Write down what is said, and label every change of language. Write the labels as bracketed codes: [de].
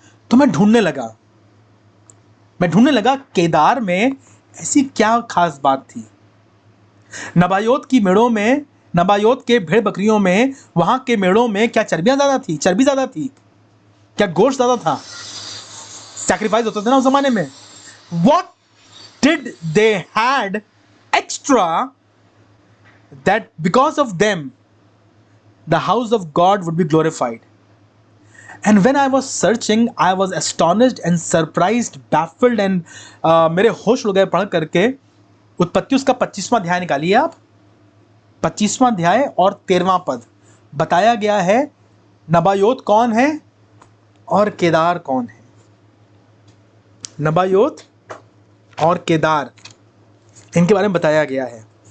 [hi] तो मैं ढूंढने लगा केदार में ऐसी क्या खास बात थी। नबायोत की मेढ़ों में, नबायोत के भेड़ बकरियों में, वहां के मेढ़ों में क्या चर्बी ज्यादा थी, क्या गोश्त ज्यादा था? सैक्रिफाइस होता था ना उस जमाने में। [en] What did they had extra that because of them the house of God would be glorified? And when I was searching, I was astonished and surprised, baffled and [hi] मेरे होश उड़ गए पढ़ करके। उत्पत्ति उसका 25वां अध्याय निकालिए आप, 25वां अध्याय और 13वां पद बताया गया है नबायोत कौन है और केदार कौन है। नबायोत और केदार, इनके बारे में बताया गया है।